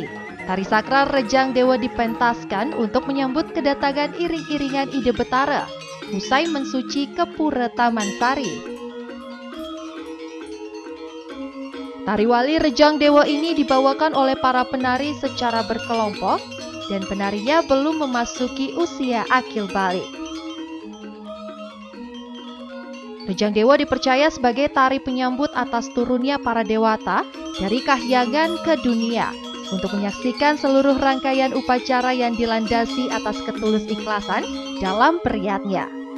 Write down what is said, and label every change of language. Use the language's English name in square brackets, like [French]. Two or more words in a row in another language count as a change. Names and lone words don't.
[Indonesian] tari sakral Rejang Dewa dipentaskan untuk menyambut kedatangan iring-iringan Ide Betara usai mensuci ke Pura Taman Sari. Tari wali Rejang Dewa ini dibawakan oleh para penari secara berkelompok dan penarinya belum memasuki usia akil balik. Rejang Dewa dipercaya sebagai tari penyambut atas turunnya para dewata dari kahyangan ke dunia untuk menyaksikan seluruh rangkaian upacara yang dilandasi atas ketulus ikhlasan dalam periadnya.